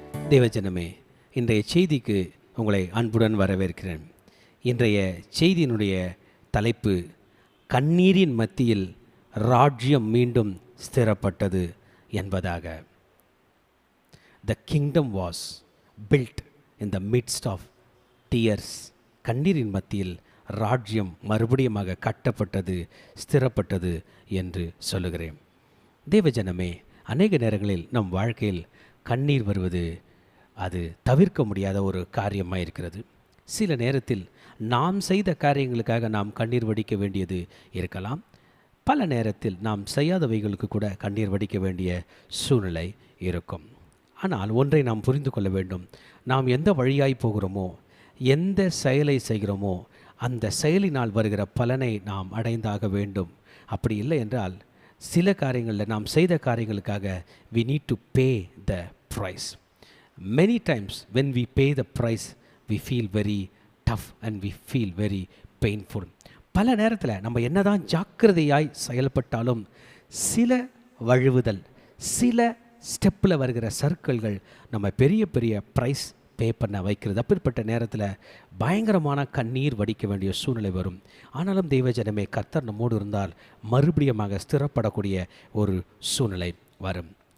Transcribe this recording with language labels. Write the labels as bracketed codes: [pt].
[ta] தேவஜனமே, இன்றைய செய்திக்கு உங்களை அன்புடன் வரவேற்கிறேன். இன்றைய செய்தியினுடைய தலைப்பு, கண்ணீரின் மத்தியில் ராஜ்யம் மீண்டும் ஸ்திரப்பட்டது என்பதாக. [en] The kingdom was built in the midst of tears. [ta] கண்ணீரின் மத்தியில் ராஜ்யம் மறுபடியுமாக கட்டப்பட்டது, ஸ்திரப்பட்டது என்று சொல்லுகிறேன். தேவஜனமே, அநேக நேரங்களில் நம் வாழ்க்கையில் கண்ணீர் வருவது அது தவிர்க்க முடியாத ஒரு காரியமாக இருக்கிறது. சில நேரத்தில் நாம் செய்த காரியங்களுக்காக நாம் கண்ணீர் வடிக்க வேண்டியது இருக்கலாம். பல நேரத்தில் நாம் செய்யாதவைகளுக்கு கூட கண்ணீர் வடிக்க வேண்டிய சூழ்நிலை இருக்கும். ஆனால் ஒன்றை நாம் புரிந்து கொள்ள வேண்டும். நாம் எந்த வழியாய் போகிறோமோ, எந்த செயலை செய்கிறோமோ, அந்த செயலினால் வருகிற பலனை நாம் அடைந்தாக வேண்டும். அப்படி இல்லை என்றால் சில காரியங்களில் நாம் செய்த காரியங்களுக்காக [en] we need to pay the price. Many times when we pay the price, we feel very tough and we feel very painful. [ta] பல நேரத்தில் நம்ம என்னதான் ஜாக்கிரதையாய் செயல்பட்டாலும் சில வழுவுதல், சில ஸ்டெப்பில் வருகிற சர்க்கிள்கள் நம்ம பெரிய பெரிய ப்ரைஸ் பே பண்ண வைக்கிறது. அப்படிப்பட்ட நேரத்தில் பயங்கரமான கண்ணீர் வடிக்க வேண்டிய சூழ்நிலை வரும். ஆனாலும் தெய்வஜனமே, கர்த்தர் நம்மோடு இருந்தால் மறுபடியுமாக ஸ்திரப்படக்கூடிய ஒரு சூழ்நிலை வரும்.